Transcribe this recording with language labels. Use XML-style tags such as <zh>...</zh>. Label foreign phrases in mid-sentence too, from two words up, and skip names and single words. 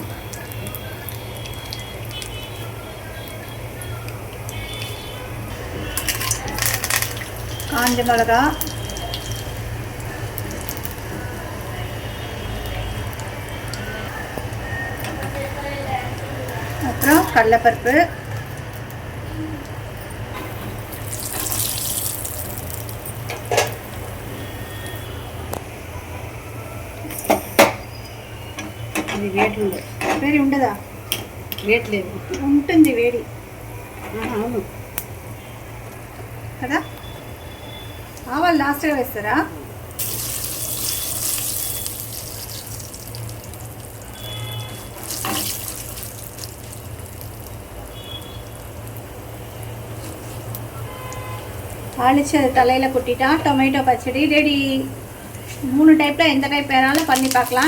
<ta>காஞ்ச மிளகா, அப்புறம் கடலைப்பருப்பு,</ta> <te>వేడి ఉండదా? వేయట్లేదు, ఉంటుంది వేడి. అవును కదా. ఆవాలు లాస్ట్గా వేస్తారా?</te> <ta>தாளிச்சு தலையில் கொட்டிட்டா டொமேட்டோ பச்சடி ரெடி. 3 டைப்பில் எந்த டைப் வேணாலும் பண்ணி பார்க்கலாம்.</ta>